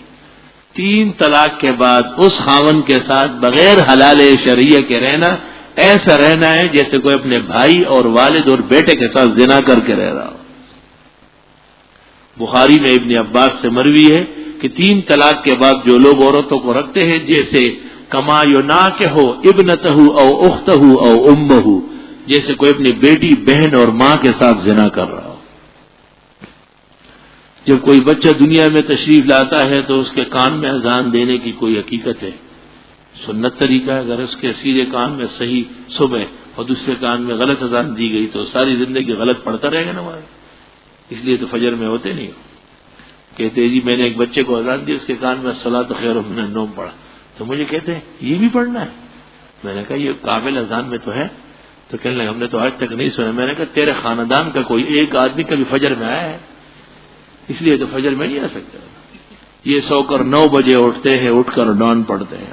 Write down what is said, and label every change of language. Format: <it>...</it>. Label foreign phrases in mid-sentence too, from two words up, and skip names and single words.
<ur>3 طلاق کے بعد اس خاوند کے ساتھ بغیر حلال شرعیہ کے رہنا ایسا رہنا ہے جیسے کوئی اپنے بھائی اور والد اور بیٹے کے ساتھ زنا کر کے رہ رہا ہو. بخاری میں ابن عباس سے مروی ہے کہ 3 طلاق کے بعد جو لوگ عورتوں کو رکھتے ہیں جیسے</ur> <ar>کما یناکحو ابنتہ او اختہ او امہ،</ar> <ur>جیسے کوئی اپنی بیٹی بہن اور ماں کے ساتھ زنا کر رہا ہو. جب کوئی بچہ دنیا میں تشریف لاتا ہے تو اس کے کان میں اذان دینے کی کوئی حقیقت ہے، سنت طریقہ ہے. اگر اس کے سیدھے کان میں صحیح صبح اور دوسرے کان میں غلط اذان دی گئی تو ساری زندگی غلط پڑھتا رہے گا نا ہمارا. اس لیے تو فجر میں ہوتے نہیں. کہتے جی میں نے ایک بچے کو اذان دی، اس کے کان میں</ur> <ar>الصلاۃ خیر من النوم</ar> <ur>پڑھا، تو مجھے کہتے ہیں یہ بھی پڑھنا ہے. میں نے کہا یہ قابل اذان میں تو ہے. تو کہنے لگے ہم نے تو آج تک نہیں سنا. میں نے کہا تیرے خاندان کا کوئی ایک آدمی کبھی فجر میں آیا ہے؟ اس لیے تو فجر میں نہیں آ سکتا. یہ سو کر 9 بجے اٹھتے ہیں، اٹھ کر ڈان پڑھتے ہیں.</ur>